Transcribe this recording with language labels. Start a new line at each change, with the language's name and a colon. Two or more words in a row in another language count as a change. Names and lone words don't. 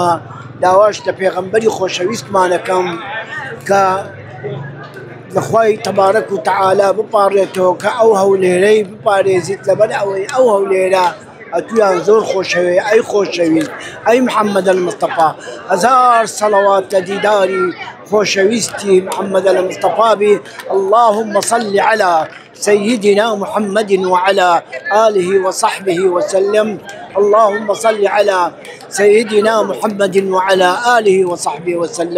Central Kurdish: داواش لە پێغەمبەری خۆشەویستمانەکەم کە لەخوای
Arabic: تبارک و تعالی
Central Kurdish: بپارێتەوە کە ئەو هەولێرەی بپارێزیت لەبەر ئەوەی ئەو هەولێرە ئەتویان زۆر خۆشەوێ. ئەی خۆشەویست ئەی محەممەد المستەفا هەزار سەڵەوات لە دیداری خۆشەویستی محەممەد المستەفا بی.
Arabic: اللهم صل على سيدنا محمد وعلى آله وصحبه وسلم. اللهم صل على سيدنا محمد وعلى آله وصحبه وسلم.